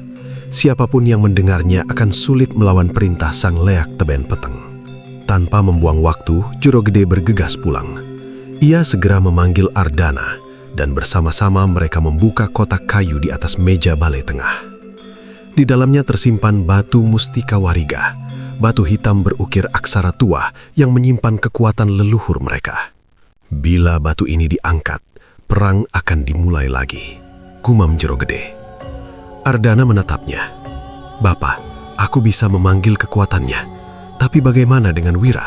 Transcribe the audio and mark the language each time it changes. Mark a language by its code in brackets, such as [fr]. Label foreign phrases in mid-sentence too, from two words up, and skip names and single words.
[id] Siapapun yang mendengarnya akan sulit melawan perintah sang Leak Teben Peteng. Tanpa membuang waktu, Jero Gede bergegas pulang. Ia segera memanggil Ardana, dan bersama-sama mereka membuka kotak kayu di atas meja balai tengah. Di dalamnya tersimpan batu mustika wariga, batu hitam berukir aksara tua yang menyimpan kekuatan leluhur mereka. Bila batu ini diangkat, perang akan dimulai lagi, gumam Jero Gede. Ardana menatapnya. Bapak, aku bisa memanggil kekuatannya, tapi bagaimana dengan Wira?